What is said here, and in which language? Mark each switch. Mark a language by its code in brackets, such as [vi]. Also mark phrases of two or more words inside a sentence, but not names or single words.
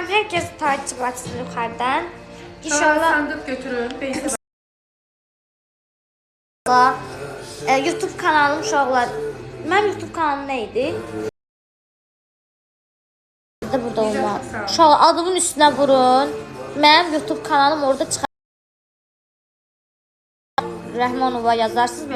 [tr] Herkes takip açsın yukarıdan. İnşallah İnşallah sandık götürün. Beysi [az] YouTube kanalım uşaqlar. Mənim YouTube kanalım nə idi? Burada olmaz. Uşaqlar adımın üstünə vurun. Mənim YouTube kanalım orada çıxar. Rəhmanova yazarsınız.